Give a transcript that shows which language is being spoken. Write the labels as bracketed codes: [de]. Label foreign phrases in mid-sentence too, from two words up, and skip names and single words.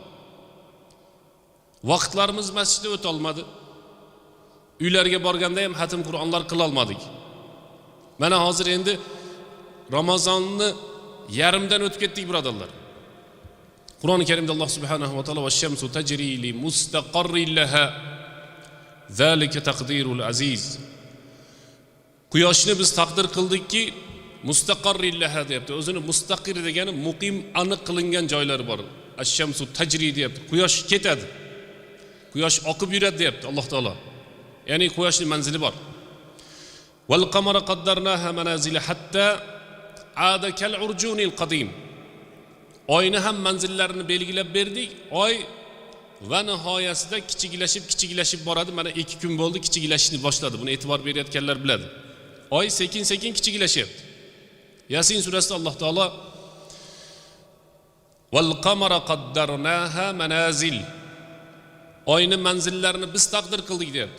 [uz] Vaqtlarimiz masjidda o'ta olmadi. Uylarga borganda ham xatm Qur'onlar qila olmadik. Mana hozir endi Ramazonni yarimdan o'tib ketdik, birodarlar. [ar] Qur'oni Karimda Alloh سبحانه وتعالى "والشمس تجري لمستقر لها ذلك تقدير العزيز." [uz] Quyoshni biz taqdir qildikki, [ar] مستقر لها [uz] deyapti. O'zini mustaqir degani muqim, aniq qilingan joylari bor. [ar] الشمس تجري [uz] deyapti. Quyosh ketadi. Quyosh oqib yuradi deyapti Alloh taolo. Ya'ni quyoshning manzili bor. [ar] والقمر قدرناه منازل حتى عاد كالعرجون القديم. [uz] Oyni ham manzillarini belgilab berdik. Oy va nihoyasida kichiklashib boradi. Mana 2 kun bo'ldi, kichiklashishni boshladi. Buni e'tibor berayotganlar biladi. Oy sekin-sekin kichiklashyapti. Yasin surasida Alloh taolo [ar] والقمر قدرناه منازل, [uz] oyni manzillarini biz taqdir qildik deyapti.